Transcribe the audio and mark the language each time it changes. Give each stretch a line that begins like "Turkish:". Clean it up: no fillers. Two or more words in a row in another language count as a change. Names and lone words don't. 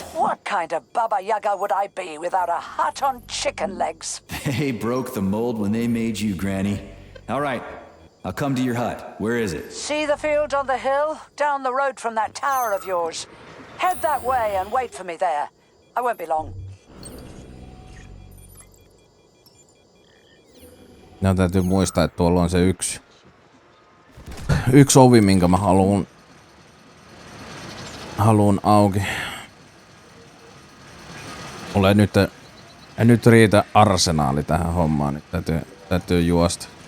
English: What kind of Baba Yaga would I be without a hut on chicken legs? They broke the mold when they made you, Granny. All right. I'll come to your hut. Where is it? See the field on the hill? Down the road from that tower of yours. Head that way and wait for me there. I won't be long.
Finnish: no, täytyy muistaa, että tuolla on se yksi ovi, minkä mä haluun auki. Mulla ei nyt riitä arsenaali tähän hommaan, niin täytyy juosta.